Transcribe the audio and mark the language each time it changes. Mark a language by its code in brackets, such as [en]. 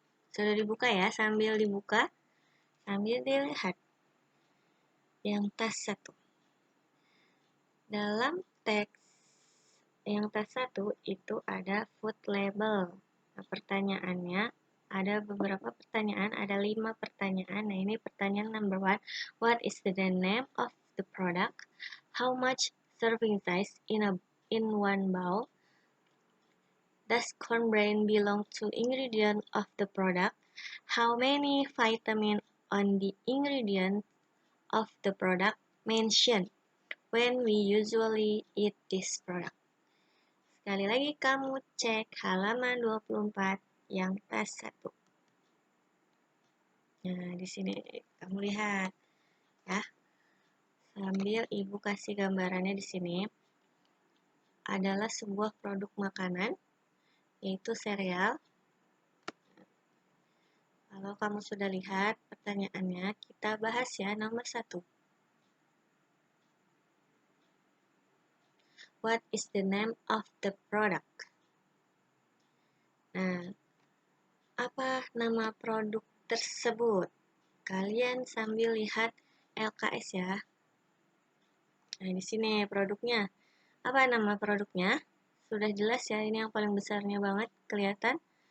[id] Sudah dibuka ya, sambil dibuka, sambil dilihat. Yang tas 1. Dalam teks yang tas 1 itu ada food label. Nah, pertanyaannya, ada beberapa pertanyaan, ada 5 pertanyaan. Nah, ini pertanyaan number 1. [en] What is the name of the product? How much serving size in one bowl? Does cornbread belong to ingredient of the product? How many vitamin on the ingredient of the product mentioned when we usually eat this product? [id] Sekali lagi kamu cek halaman 24 yang tas 1. Nah, di sini kamu lihat ya. Sambil Ibu kasih gambarannya di sini. Adalah sebuah produk makanan yaitu sereal. Kalau kamu sudah lihat pertanyaannya, kita bahas ya nomor 1. [en] What is the name of the product? [id] Nah, apa nama produk tersebut? Kalian sambil lihat LKS ya. Nah, di sini produknya. Apa nama produknya? Sudah jelas ya, ini yang paling besarnya banget kelihatan.